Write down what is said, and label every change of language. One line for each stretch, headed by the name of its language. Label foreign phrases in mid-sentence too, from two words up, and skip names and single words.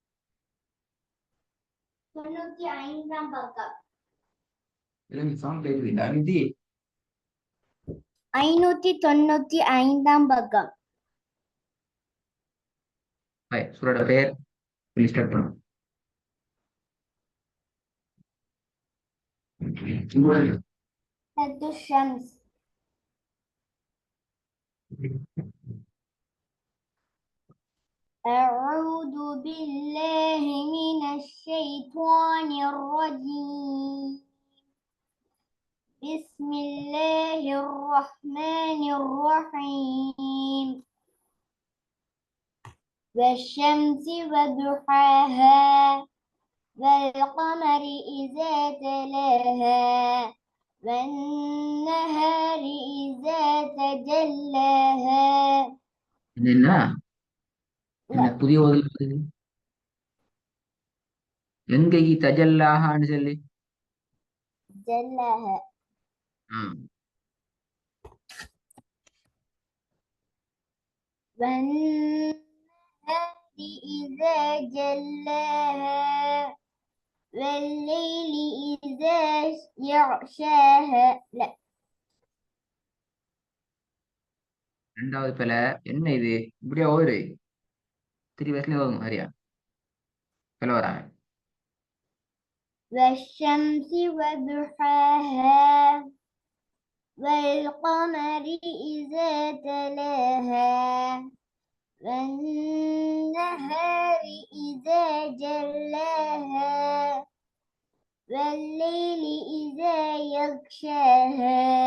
Tamil: 95 பக்கம். சவுண்ட் கேக்குது. 500 595 பக்கம். சூரோட பெயர் ஸ்டார்ட் பண்ணும்.
Arabic: الشمس. أعوذ بالله من الشيطان الرجيم. بسم الله الرحمن الرحيم. والشمس وضحاها والقمر إذا تلاها والنهار إذا تجلاها.
Tamil: என்ன என்ன புதிய ஓதல் வருது? எங்கேக்கு தஜல்லாஹான்னு சொல்லி
Arabic: جلاها. والنهار إذا جلاها والليل إذا يغشاها. لا.
Tamil: ரெண்டாவது பிழை. என்ன இது இப்படியா ஓதுரு? 3 வயசுல ஓதும் சரியா? பிழை வராங்க.
Arabic: والشمس وضحاها والقمر إذا تلاها والنهار إذا جلاها والليل إذا يغشاها